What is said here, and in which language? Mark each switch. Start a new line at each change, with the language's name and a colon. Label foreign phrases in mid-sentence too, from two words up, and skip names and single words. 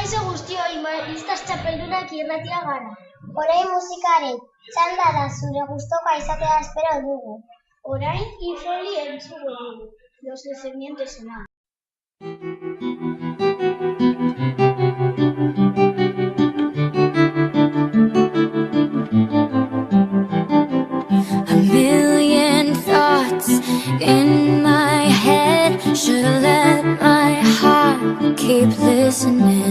Basque: guztioi, maristas txapeldunak irratia gara. Orain musikaren txanda da, zure gustokoa izatea espero dugu. Orain Ifoli entzuko dugu, Los Descendientes ena.
English: A million thoughts in my head. Should've let my heart keep listening.